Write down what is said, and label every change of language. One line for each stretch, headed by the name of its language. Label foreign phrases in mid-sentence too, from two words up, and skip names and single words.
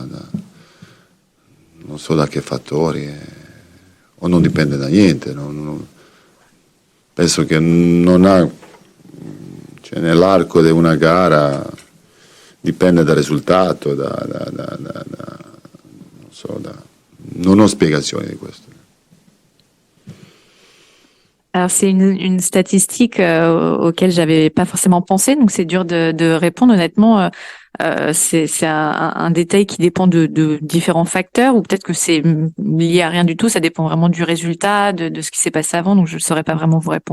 Italian: non so da che fattori, o non dipende da niente, penso che non ha, cioè nell'arco di una gara dipende dal risultato, non ho spiegazioni di questo.
French: Alors c'est une statistique auquel j'avais pas forcément pensé, donc c'est dur de répondre honnêtement. C'est un détail qui dépend de différents facteurs, ou peut-être que c'est lié à rien du tout, ça dépend vraiment du résultat, de ce qui s'est passé avant, donc je ne saurais pas vraiment vous répondre.